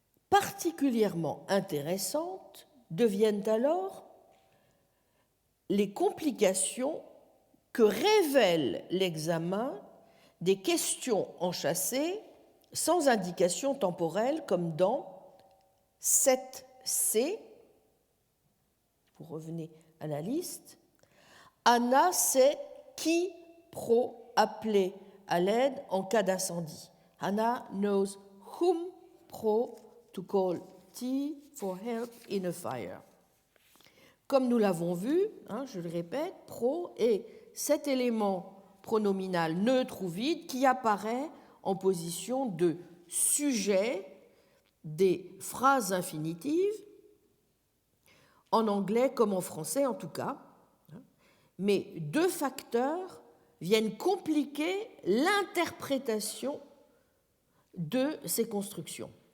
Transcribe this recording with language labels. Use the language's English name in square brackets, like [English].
[French] Particulièrement intéressantes deviennent alors les complications que révèle l'examen des questions enchâssées sans indication temporelle, comme dans 7C, vous revenez à la liste, Anna sait qui appeler à l'aide en cas d'incendie. [English] Anna knows whom to call T for help in a fire. [French] Comme nous l'avons vu, je le répète, est cet élément pronominal neutre ou vide qui apparaît en position de sujet des phrases infinitives, en anglais comme en français en tout cas, mais deux facteurs viennent compliquer l'interprétation de ces constructions.